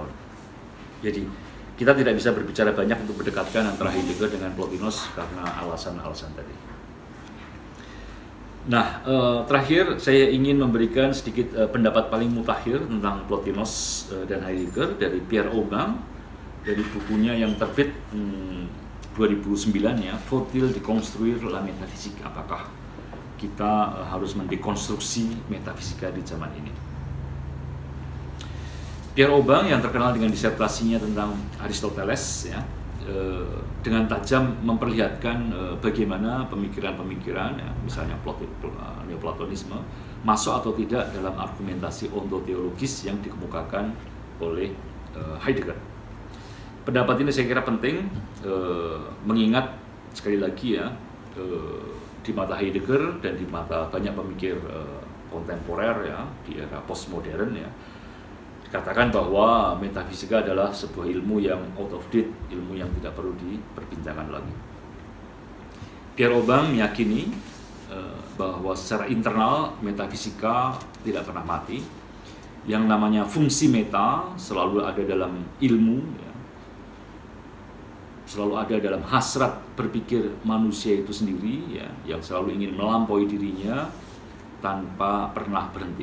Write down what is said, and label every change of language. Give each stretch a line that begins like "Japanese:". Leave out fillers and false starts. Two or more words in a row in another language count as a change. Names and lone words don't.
Indonesian: Jadi kita tidak bisa berbicara banyak untuk mendekatkan antara Heidegger dengan Plotinus karena alasan-alasan tadi. Nah, terakhir saya ingin memberikan sedikit pendapat paling mutakhir tentang Plotinus dan Heidegger dari Pierre Aubin dari bukunya yang terbit 2009 ya, Faut-il déconstruire la métaphysique? Apakah kita harus mendekonstruksi metafisika di zaman ini? Pierre Aubin yang terkenal dengan disertasinya tentang Aristoteles ya, dengan tajam memperlihatkan bagaimana pemikiran-pemikiran ya, misalnya Neoplatonisme masuk atau tidak dalam argumentasi ontoteologis yang dikemukakan oleh Heidegger. Pendapat ini saya kira penting mengingat sekali lagi ya, di mata Heidegger dan di mata banyak pemikir kontemporer ya di era postmodern ya, dikatakan bahwa metafisika adalah sebuah ilmu yang
English: out of date,
Indonesian: ilmu yang tidak perlu diperbincangkan lagi. Pierre Aubin meyakini bahwa secara internal metafisika tidak pernah mati. Yang namanya fungsi meta selalu ada dalam ilmu, ya, selalu ada dalam hasrat berpikir manusia itu sendiri, ya, yang selalu ingin melampaui dirinya tanpa pernah berhenti.